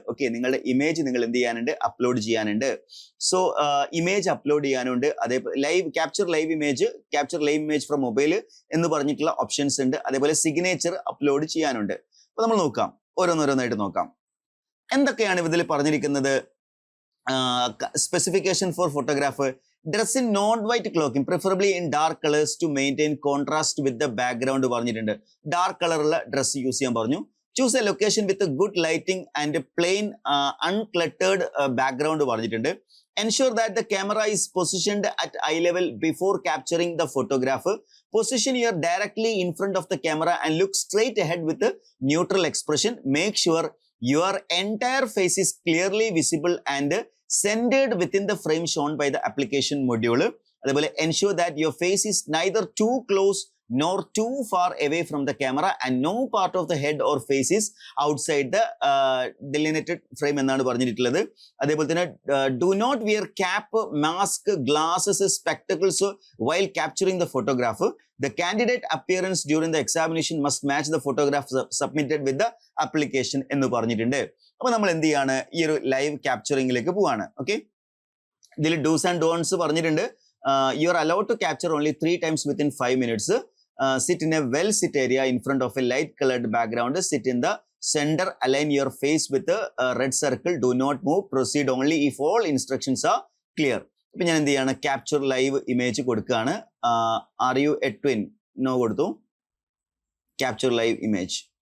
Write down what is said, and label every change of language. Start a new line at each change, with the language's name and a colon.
Malayalam: Okay, നിങ്ങളുടെ image നിങ്ങൾ എന്ത് ചെയ്യാനുണ്ട്, അപ്ലോഡ് ചെയ്യാനുണ്ട്. സോ ഇമേജ് അപ്ലോഡ് ചെയ്യാനുണ്ട്. അതേപോലെ capture live image from mobile എന്ന് പറഞ്ഞിട്ടുള്ള ഓപ്ഷൻസ് ഉണ്ട്. അതേപോലെ സിഗ്നേച്ചർ അപ്ലോഡ് ചെയ്യാനുണ്ട്. അപ്പൊ നമ്മൾ നോക്കാം, ഓരോന്നോരോന്നായിട്ട് നോക്കാം. എന്തൊക്കെയാണ് ഇതിൽ പറഞ്ഞിരിക്കുന്നത്?
English: specification for photograph: dress in non-white clothing, preferably in dark colors to maintain contrast with the background
Malayalam: പറഞ്ഞിട്ടുണ്ട്. ഡാർക്ക് കളറുള്ള ഡ്രസ്സ് യൂസ് ചെയ്യാൻ പറഞ്ഞു.
English: choose a location with good lighting and plain uncluttered background
Malayalam: പറഞ്ഞിട്ടുണ്ട്.
English: Ensure that the camera is positioned at eye level before capturing the photograph. Position your directly in front of the camera and look straight ahead with a neutral expression. Make sure your entire face is clearly visible and centered within the frame shown by the application module.
Malayalam: അതേപോലെ
English: ensure that your face is neither too close nor too far away from the camera and no part of the head or face is outside the delineated frame
Malayalam: എന്നാണ് പറഞ്ഞിട്ടുള്ളത്. അതേപോലെ തന്നെ
English: do not wear cap, mask, glasses, spectacles while capturing the photograph. The candidate appearance during the examination must match the photograph submitted with the application
Malayalam: എന്ന് പറഞ്ഞിട്ടുണ്ട്. അപ്പൊ നമ്മൾ എന്ത് ചെയ്യാണ്, ഈ ഒരു ലൈവ് ക്യാപ്ചറിംഗിലേക്ക് പോവാണ്. ഓക്കെ, ഇതിൽ ഡൂസ് ആൻഡ് ഡോൺസ് പറഞ്ഞിട്ടുണ്ട്.
English: You are allowed to capture only 3 times within 5 minutes. Sit in a well sit area in front of a light colored background. Sit in the center. Align your face with a red circle. Do not move. Proceed only if all instructions are clear.
Malayalam: ഇപ്പൊ ഞാൻ എന്ത് ചെയ്യാണ്, capture live image കൊടുക്കുകയാണ്.
English: Are you a twin? No
Malayalam: കൊടുത്തു. Capture live image.